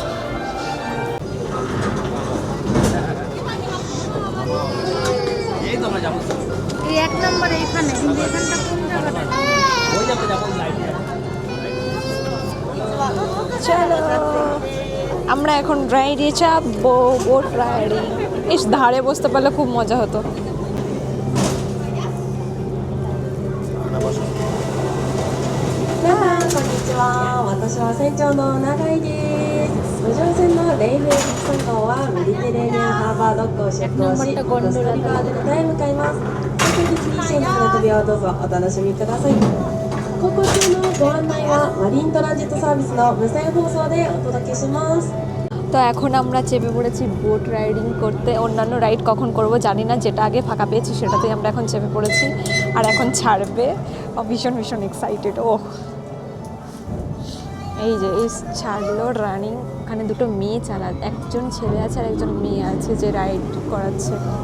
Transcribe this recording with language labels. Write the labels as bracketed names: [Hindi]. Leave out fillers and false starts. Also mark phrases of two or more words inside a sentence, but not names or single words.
[Bangla] এই তো আমরা যাবো, এই এক নম্বরে এখানে, কিন্তু এখানটা কোন জায়গাটা? ওই যাবো লাইট। চলো আমরা এখন রাইডে চাপবো, [English] boat riding. [Bangla] ইস, ধারে বসতে পারলে খুব মজা হতো। [Japanese] こんにちは。私は船長の永井です。無常船のレイフエクソン号はメディテレーニアンハーバードックを出港し、コスタリカデルタへ向かいます。本日にシェンの旅をどうぞお楽しみください。航行中のご案内はマリントランジットサービスの無線放送でお届けします。 [Bangla] তো এখন আমরা চেপে পড়েছি [English] boat riding [Bangla] করতে। অন্যান্য রাইড কখন করব জানি না, যেটা আগে ফাঁকা পেয়েছি সেটাতেই আমরা এখন চেপে পড়েছি। আর এখন ছাড়বে, ভীষণ ভীষণ এক্সাইটেড। ও এই যে এই ছাড়লো রানিং, ওখানে দুটো মেয়ে একজন ছেলে আছে আর একজন মেয়ে আছে যে রাইড করাচ্ছে।